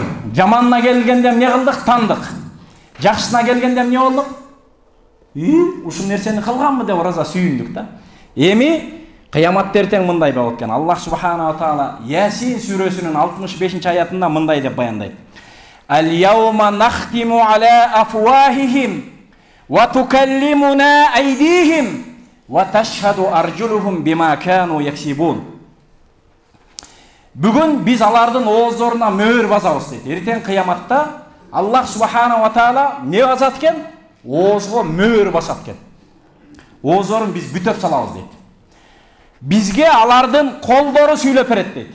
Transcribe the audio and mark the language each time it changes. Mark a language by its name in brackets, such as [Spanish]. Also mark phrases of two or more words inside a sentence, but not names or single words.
[Kyrgyz] Жаманына келгенде эмне кылдык? Тандык. Жакшысына келгенде эмне болдук? Ушул нерсени кылганмы деп ыраза сүйүндүк да. Эми кыяматта эртең мындай болот экен. Аллах Субхана ва Таала Ясин сүрөсүнүн 65-аятында мындай деп баяндайт. [Arabic] اليوم نختم على أفواههم وتكلمنا أيديهم وتشهد أرجلهم بما كانوا يكسبون. [Kyrgyz] Бүгүн биз алардын ооздоруна мөөр басабыз дейт. Эртең кыяматта Аллах Субхана ва Таала не басат экен? Оозго мөөр басат экен. Ооздорун биз бүтөп салабыз дейт. Бизге алардын колдору сүйлөп берет дейт.